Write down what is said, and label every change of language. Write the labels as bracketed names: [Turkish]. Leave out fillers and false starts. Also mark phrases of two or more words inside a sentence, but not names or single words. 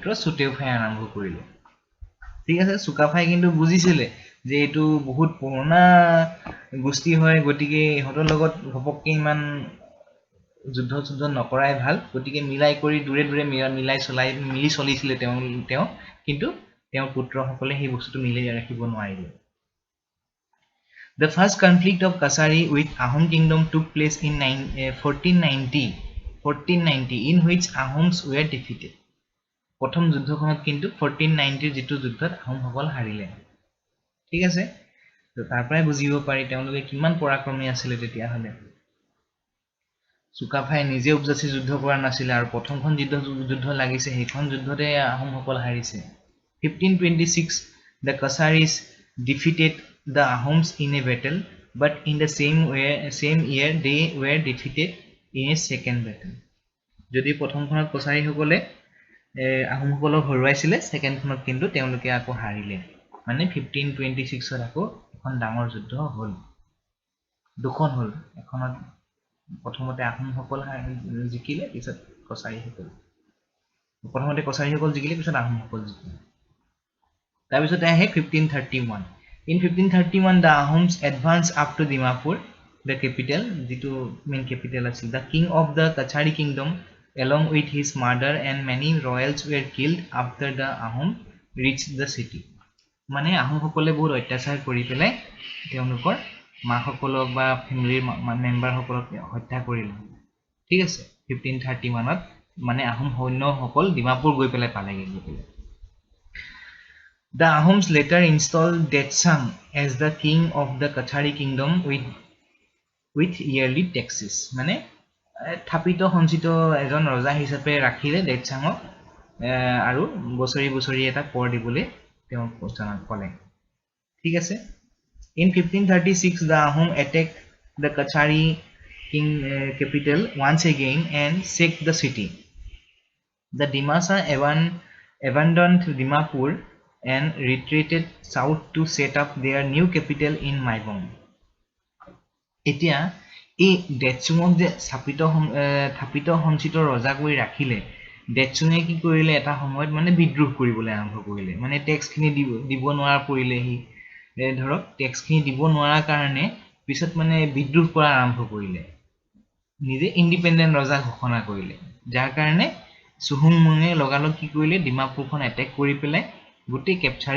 [Assamese] সুতেওফাই আৰম্ভ কৰিলে ঠিক আছে চুকাফাই কিন্তু বুজিছিলে যে এইটো বহুত পুৰণা গোষ্ঠী হয় গতিকে ইহঁতৰ লগত ঘপককে ইমান যুদ্ধ নকৰাই ভাল গতিকে মিলাই কৰি দূৰে মিলি চলিছিলে তেওঁ কিন্তু তেওঁৰ পুত্ৰসকলে সেই বস্তুটো মিলাই ৰাখিব নোৱাৰিলে [English] The first conflict of Kasari with Ahom kingdom took place in [Assamese] 1490 [English] in which Ahoms were defeated [Assamese] প্ৰথম যুদ্ধখনত কিন্তু 1490 যেটো যুদ্ধত আহোমসকল হাৰিলে ঠিক আছে তো তাৰ পৰাই বুজিব পাৰি তেওঁলোকে কিমান পৰাক্ৰমী আছিল তেতিয়া হলে চুকাফাই নিজে উপজাচি যুদ্ধ কৰা নাছিল আৰু প্ৰথমখন যুদ্ধ লাগিছে সেইখন যুদ্ধতে আহোমসকল হাৰিছে 1526 [English] the Kasaris defeated the Ahoms in a battle but in the same year they were defeated in a second battle [Assamese] যদি প্ৰথমখনত কছাৰীসকলে আহোমসকলক হৰুৱাইছিলে সেকেন্ডখনত কিন্তু তেওঁলোকে আকৌ হাৰিলে মানে 1526ত আকৌ এখন ডাঙৰ যুদ্ধ হ'ল দুখন হ'ল এখনত প্ৰথমতে আহোমসকল জিকিলে পিছত কছাৰীসকল প্ৰথমতে কছাৰীসকল জিকিলে পিছত আহোমসকল জিকিলে তাৰ পিছত আহে 1531 in [English] 1531 the Ahoms advanced up to Dimapur the capital যেটো main capital আছিল the king of the Kachari kingdom along with his mother and many royals were killed after the Ahom reached the city [Assamese] মানে আহোমসকলে বহুত অত্যাচাৰ কৰি পেলাই তেওঁলোকৰ মাসকলক বা ফ্যামিলিৰ মেম্বাৰ সকলক হত্যা কৰিলে ঠিক আছে 1531ত মানে আহোম সৈন্যসকল ডিমাপুৰ গৈ পেলাই পালেগে [English] The Ahoms later installed Detsang as the king of the Kathari kingdom with yearly taxes. [Assamese] মানে থাপিত সঞ্চিত এজন ৰজা হিচাপে ৰাখিলে Detsangক আৰু বছৰি বছৰি এটা কৰ দিবলৈ তেওঁ ঘোষণা কৰে ঠিক আছে [English] In 1536 the Ahom attacked the Kathari king capital once again and sacked the city. The Dimasa abandoned Dimapur and retreated south to set up their new capital in Maibong. [Assamese] এতিয়া এই ডেটচুঙক যে থাপিত সঞ্চিত ৰজা কৰি ৰাখিলে ডেটচুঙে কি কৰিলে এটা সময়ত মানে বিদ্ৰোহ কৰিবলৈ আৰম্ভ কৰিলে মানে টেক্সখিনি দিব নোৱাৰা পৰিলেহি ধৰক টেক্সখিনি দিব নোৱাৰা কাৰণে পিছত মানে বিদ্ৰোহ কৰা আৰম্ভ কৰিলে নিজে ইন্ডিপেন্ডেন্ট ৰজা ঘোষণা কৰিলে যাৰ কাৰণে সুহুংমুঙে লগালগ কি কৰিলে ডিমাপুৰখন এটেক কৰি পেলাই গোটেই কেপচাৰে